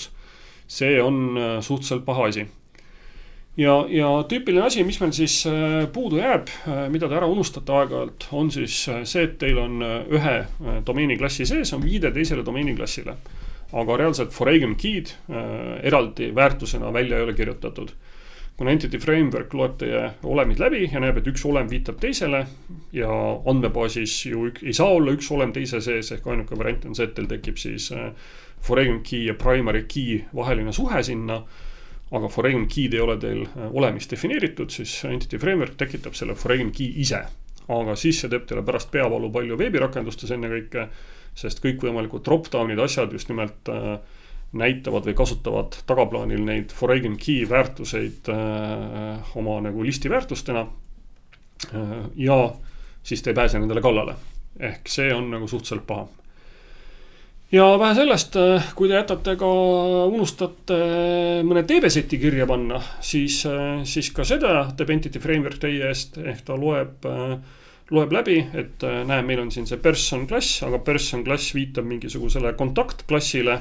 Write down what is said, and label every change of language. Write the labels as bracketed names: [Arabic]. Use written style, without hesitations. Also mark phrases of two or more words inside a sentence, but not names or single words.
[Estonian] See on suhteliselt paha asi. Ja tüüpiline asi, mis meil siis puudu jääb, mida te ära unustate aeg-ajalt, on siis see, et teil on ühe domeeniklassi sees, on viide teisele domeeniklassile. Aga reaalselt [English] foreign key'd [Estonian] eraldi väärtusena välja ei ole kirjutatud. Kuna Entity Framework loeb teie olemid läbi ja näeb, et üks olem viitab teisele ja andmebaasis ju ei saa olla üks olem teise sees, ehk ainuke variant on see, et teil tekib siis [English] foreign key [Estonian] ja [English] primary key [Estonian] vaheline suhe sinna, aga [English] foreign key'd [Estonian] ei ole teil olemist defineeritud, siis Entity Framework tekitab selle [English] foreign key [Estonian] ise. Aga siis see teeb teile pärast peavalu palju veebirakendustes enne kõike, sest kõik võimalikud drop-downid asjad just nimelt näitavad või kasutavad tagaplaanil neid [English] foreign key [Estonian] väärtuseid oma nagu listi väärtustena ja siis te ei pääse nendele kallale. Ehk see on nagu suhteliselt paha. Ja vähe sellest, kui te jätate ka unustate mõne DB-seti kirja panna, siis ka seda teeb Entity Framework teie eest, ehk ta loeb läbi, et näe, meil on siin see person klass, aga person klass viitab mingisugusele kontaktklassile.